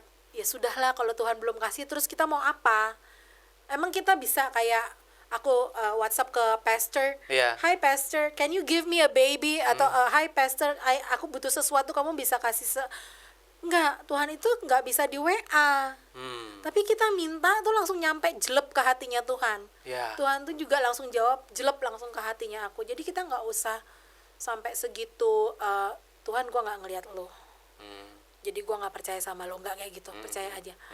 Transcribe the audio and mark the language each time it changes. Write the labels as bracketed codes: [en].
[id] ya sudahlah, kalau Tuhan belum kasih terus kita mau apa? Emang kita bisa kayak aku WhatsApp ke pastor, Iya. [en] "Hi pastor, can you give me a baby?" [id] Atau "Hi pastor, aku butuh sesuatu, kamu bisa kasih Enggak, Tuhan itu enggak bisa di WA. Tapi kita minta tuh langsung nyampe jelep ke hatinya Tuhan. Ya. Tuhan tuh juga langsung jawab jelep langsung ke hatinya aku. Jadi kita nggak usah sampai segitu, Tuhan gua nggak ngelihat lo, jadi gua nggak percaya sama lo, nggak kayak gitu. Percaya aja.